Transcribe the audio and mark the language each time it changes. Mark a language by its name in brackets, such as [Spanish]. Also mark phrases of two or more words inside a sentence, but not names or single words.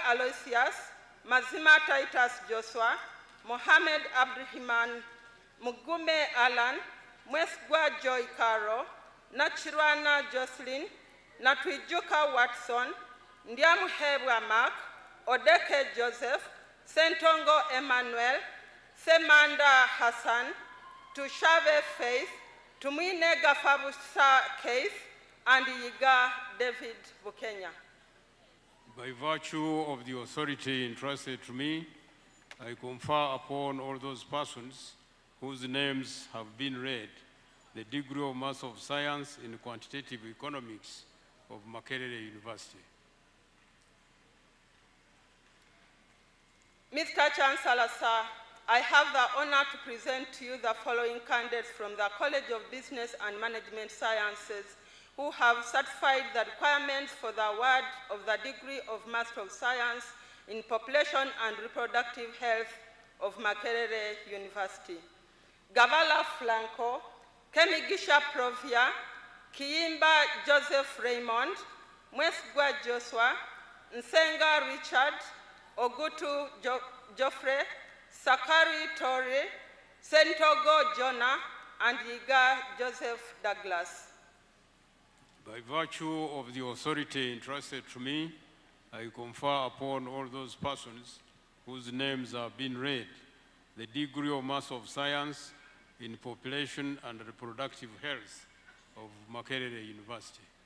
[English] Aloysius, Mazima Titus Joshua, Mohamed Abdurrahman, Mugume Alan, Mwesgwa Joy Caro, Nachirwana Jocelyn, Natwijuka Watson, Ndiamuhebwa Mark, Odeke Joseph, Sentongo Emmanuel, Semanda Hassan, Tushave Faith, Tumine Gafabusa Keith, and Yiga David Bukenya. By virtue of the authority entrusted to me, I confer upon all those persons whose names have been read the degree of Master of Science in Quantitative Economics of Makerere University. Mr. Chancellor, sir, I have the honor to present to you the following candidates from the College of Business and Management Sciences who have certified the requirements for the award of the degree of Master of Science in Population and Reproductive Health of Makerere University. Gavala Flanco, Kemigisha Provia, Kiimba Joseph Raymond, Mwesgwa Joshua, Nsenga Richard, Ogutu Joffrey, Sakari Torre, Sentogo Jonah, and Yiga Joseph Douglas. By virtue of the authority entrusted to me, I confer upon all those persons whose names have been read the degree of Master of Science in Population and Reproductive Health of Makerere University.